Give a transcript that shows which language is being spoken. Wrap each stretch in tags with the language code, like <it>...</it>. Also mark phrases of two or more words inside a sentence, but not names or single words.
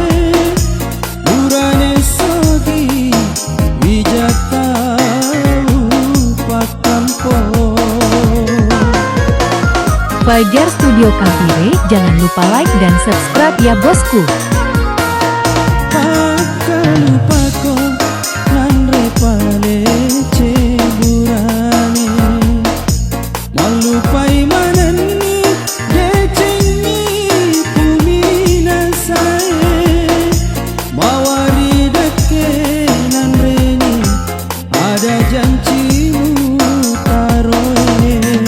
<bug>Urane sogi wijata pakampo.</bug> <id>Fajar Studio Kampire, jangan lupa like dan subscribe ya bosku.</id> <bug>Pakalupako Nandre pale ceburane Malupai manani Decengi pumina sae Mawari dake Nandreni Ada janjimu taroe.</bug>